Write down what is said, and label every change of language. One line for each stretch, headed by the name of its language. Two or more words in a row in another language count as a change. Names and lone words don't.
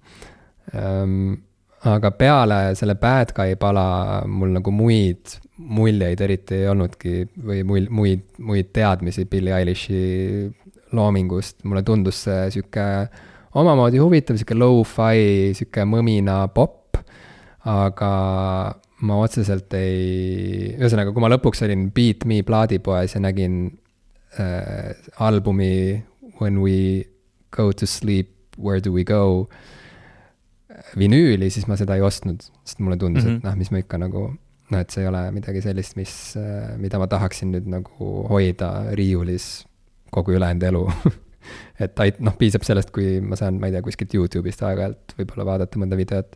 Estonian: Aga peale selle Bad Guy pala mul nagu muid muljeid eriti ei olnudki või muid teadmisi Billie Eilishi loomingust. Mulle tundus see süke omamoodi huvitav, süke lo-fi, süke mõmina pop, aga ma otseselt ühesõnaga, kui ma lõpuks olin Beat Me plaadipoes ja nägin albumi When We Go to Sleep, Where Do We Go vinüüli, siis ma seda ei ostnud, sest mulle tundus, et mis ma ikka nagu, et see ei ole midagi sellist, mida ma tahaksin nüüd nagu hoida riiulis kogu ülejäänud elu. Et piisab sellest, kui ma saan, ma ei tea, kuskilt YouTube'ist aeg-ajalt võib-olla vaadata mõnda videot.